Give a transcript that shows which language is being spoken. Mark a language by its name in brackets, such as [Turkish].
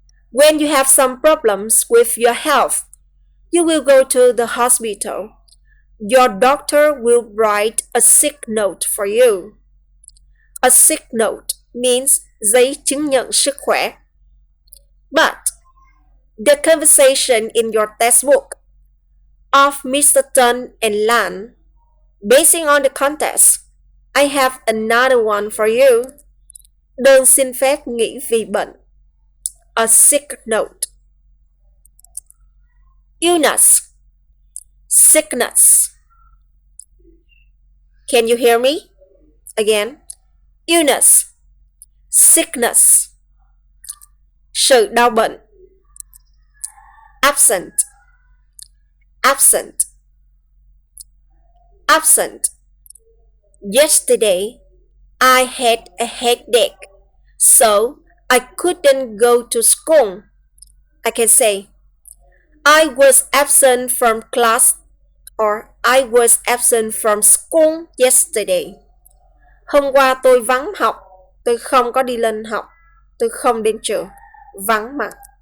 [English] When you have some problems with your health, you will go to the hospital. Your doctor will write a sick note for you. A sick note means [Vietnamese] giấy chứng nhận sức khỏe. [English] But the conversation in your textbook of Mr. Tan and Lan, basing on the context, I have another one for you. [Vietnamese] Đơn xin phép nghỉ vì bệnh. [English] A sick note. Illness. Sickness. Can you hear me? Again. Illness. Sickness. [Vietnamese] Sự đau bệnh. [English] Absent. Absent. Absent. Yesterday, I had a headache, so I couldn't go to school. I can say, I was absent from class or I was absent from school yesterday. [Vietnamese] Hôm qua tôi vắng học, tôi không có đi lên học, tôi không đến trường, vắng mặt.